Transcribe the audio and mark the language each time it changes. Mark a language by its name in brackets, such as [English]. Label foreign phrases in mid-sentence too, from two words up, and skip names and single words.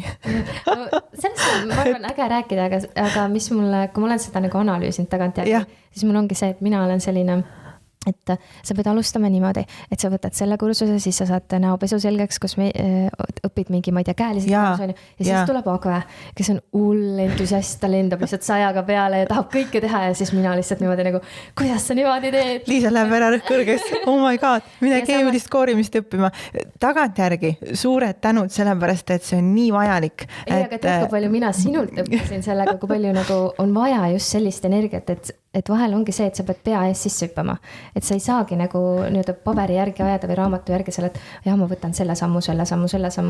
[Estonian] No, sellest on, ma arvan, äge rääkida, aga mis mulle, kui ma olen seda nagu analüüsinud tagantjärgi, siis mul ongi see, et mina olen selline, et sa pead alustama niimoodi, et sa võtad selle kursuse, siis sa saad näopesu selgeks, kus me õpid mingi, ma ei tea, käelised ja siis tuleb Agve, kes on hull entusiast, ta lendab lihtsalt 100-ga peale ja tahab kõike teha ja siis mina lihtsalt niimoodi nagu, kuidas sa niimoodi teed? Liisa läheb ära kõrgeks, [English] oh my god, [Estonian] mine keemilist koorimist õppima. Tagantjärgi suured tänud sellepärast, et see on nii vajalik. Ei, aga tead, kui palju mina sinult õppisin sellega, kui palju nagu on vaja just sellist energiat, et vahel ongi see, et sa pead pea ees sisse hüppama. Et sa ei saagi nagu paberi järgi ajada või raamatu järgi selle, et ma võtan selle sammu.